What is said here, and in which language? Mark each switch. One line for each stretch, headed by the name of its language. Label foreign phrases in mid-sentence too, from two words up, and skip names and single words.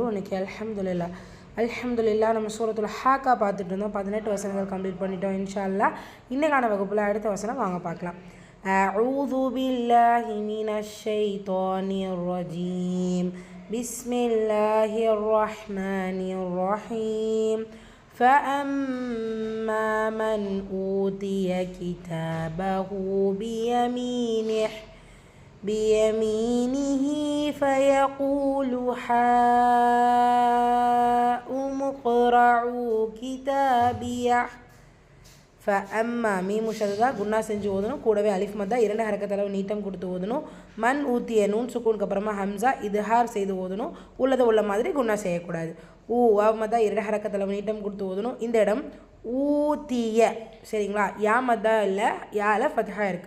Tamil: இன்னைக்கு அல்ஹம்துலில்லாஹ் நம்ம சூரத்துல் ஹாக்கா பார்த்துட்டு இருந்தோம். 18 வசனங்கள் கம்ப்ளீட் பண்ணிட்டோம்.
Arabic: إن شاء الله
Tamil: இன்னைக்கான வகுப்பில் அடுத்த வசனம் வாங்க பார்க்கலாம்.
Arabic: أعوذ بالله من الشيطان الرجيم. بسم الله الرحمن الرحيم. فأما من أوتي كتابه بيمينه فيقول هاؤم اقرءوا كتابيه. فأما ميم شدة غنة
Tamil: செஞ்சு ஓதணும். கூடவே
Arabic: ألف مدة
Tamil: 2 ஹரக்கத்தளவு நீட்டம் கொடுத்து ஓதணும்.
Arabic: من أوتي نون سكون
Tamil: அப்புறமா
Arabic: همزة إظهار
Tamil: செய்து ஓதணும். உள்ள மாதிரி குன்னா செய்யக்கூடாது.
Arabic: واو مدة
Tamil: 2 ஹரக்கத்தளவு நீட்டம் கொடுத்து ஓதணும். இந்த இடம் ஊத்திய, சரிங்களா?
Arabic: ياء مدة
Tamil: இல்லை,
Arabic: ياء فتحة
Tamil: இருக்குது.